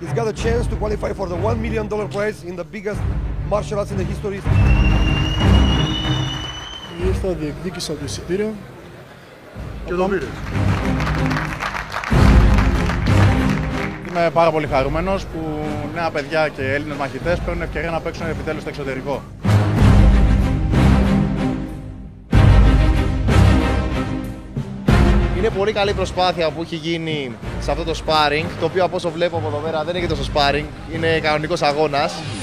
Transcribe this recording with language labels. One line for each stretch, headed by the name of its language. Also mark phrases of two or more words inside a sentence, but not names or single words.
English: a chance to qualify for the $1 million prize in the biggest martial arts in the history.
Greek: Ήρθα, διεκδίκησα το εισιτήριο. Και το πήρε. Είμαι πάρα πολύ χαρούμενος που νέα παιδιά και Έλληνες μαχητές παίρνουν ευκαιρία να παίξουν επιτέλους στο εξωτερικό. Είναι πολύ καλή προσπάθεια που έχει γίνει σε αυτό το sparring, το οποίο από όσο βλέπω από εδώ πέρα δεν είναι τόσο sparring, είναι κανονικός αγώνας.